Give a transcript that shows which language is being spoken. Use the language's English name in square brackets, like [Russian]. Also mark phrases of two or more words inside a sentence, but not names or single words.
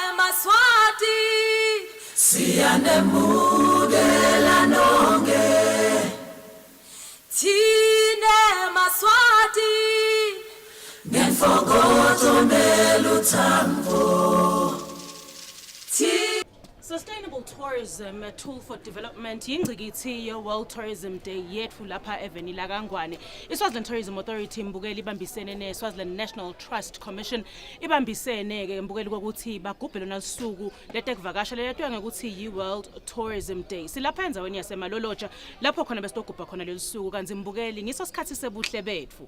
[Swati] Maswati siyanemukela nonke Thine Maswati ngenfokozo neluthambo [English] Sustainable tourism, a tool for development. [Swati] Yingcikithi World Tourism Day yethu lapha eveni la Kangwane. iSwaziland Tourism Authority mbukeli ibambisene neSwaziland National Trust Commission ibambisene ke mbukeli ukuthi bagubhe lona usuku letekuvakasha leyathiwa ngekuthi yi-World Tourism Day. Silapha enzaweni yaseMalolotja lapho khona besitogubha khona leli suku kanti mbukeli ngiso sikhathi sebuhle betfu.